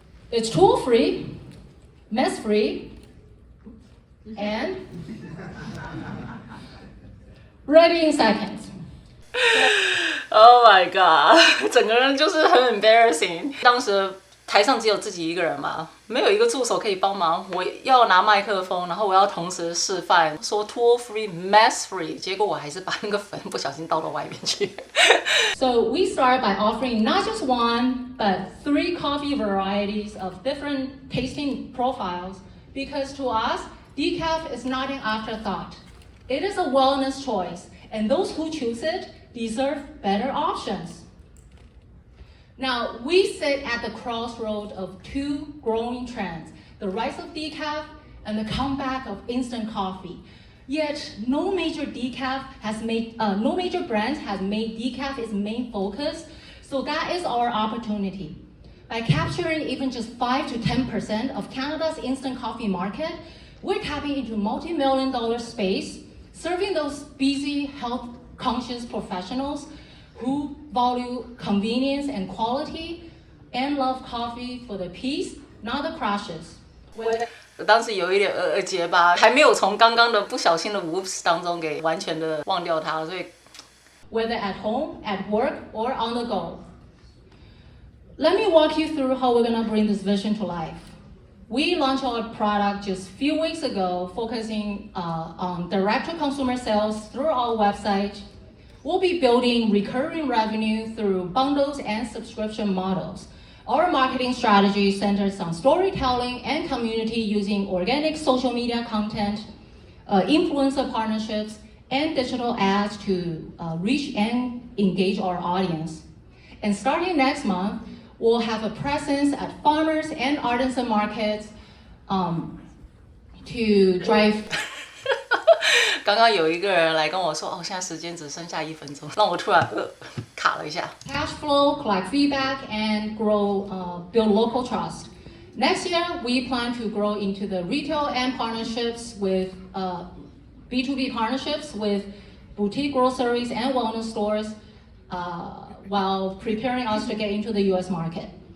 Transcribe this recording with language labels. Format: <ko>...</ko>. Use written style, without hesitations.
<en>It's tool-free, mess-free, and ready in seconds. Oh my god，</en> <zh>整个人就是很</zh> <en>embarrassing。</en> <zh>当时台上只有自己一个人嘛，没有一个助手可以帮忙。我要拿麦克风，然后我要同时示范说</zh> <en>tool free, mess free，</en> <zh>结果我还是把那个粉不小心倒到外面去。</zh> <en>So we start by offering not just one, but 3 coffee varieties of different tasting profiles, because to us, decaf is not an afterthought. It is a wellness choice, and those who choose it deserve better options. Now, we sit at the crossroad of 2 growing trends, the rise of decaf and the comeback of instant coffee. Yet, no major brand has made decaf its main focus, so that is our opportunity. By capturing even just 5 to 10% of Canada's instant coffee market, we're tapping into multi-million-dollar space, serving those busy, health-conscious professionals who value convenience and quality and love coffee for the peace, not the crashes.</en> <zh>我当时有一点结巴，还没有从刚刚的不小心的 whoops 当中给完全的忘掉它，所以</zh> <en>Whether at home, at work, or on the go. Let me walk you through how we're gonna bring this vision to life. We launched our product just a few weeks ago, focusing on direct-to-consumer sales through our website. We'll be building recurring revenue through bundles and subscription models. Our marketing strategy centers on storytelling and community using organic social media content, influencer partnerships, and digital ads to reach and engage our audience. And starting next month, we'll have a presence at farmers and artisan markets to drive</en> <zh>刚刚有一个人来跟我说，哦，现在时间只剩下1分钟，让我突然卡了一下。</zh> <en>cash flow, collect feedback, and build local trust. Next year, we plan to grow into the retail and partnerships with B2B partnerships with boutique groceries and wellness stores while preparing us to get into the US market.</en>